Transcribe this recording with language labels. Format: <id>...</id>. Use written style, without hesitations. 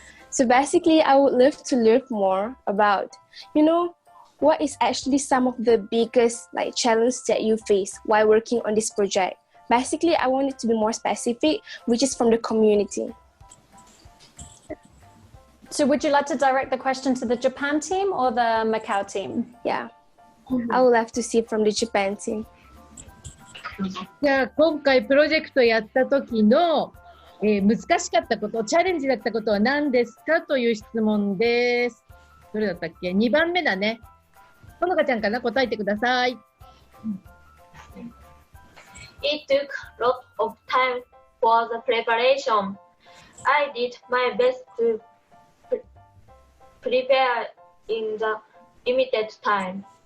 <en>So basically, I would love to learn more about, what is actually some of the biggest challenges that you face while working on this project. Basically, I want it to be more specific, which is from the community. So would you like to direct the question to the Japan team or the Macau team? Yeah, I would love to see from the Japan team.</en> <ja>じゃあ今回プロジェクトやった時の、難しかったこと、チャレンジだったことは何ですかという質問です。どれだったっけ？2 番目だね。ほのかちゃんかな、答えてください。</ja> <en>It took a lot of time for the preparation. I did my best to prepare in the limited time.</en>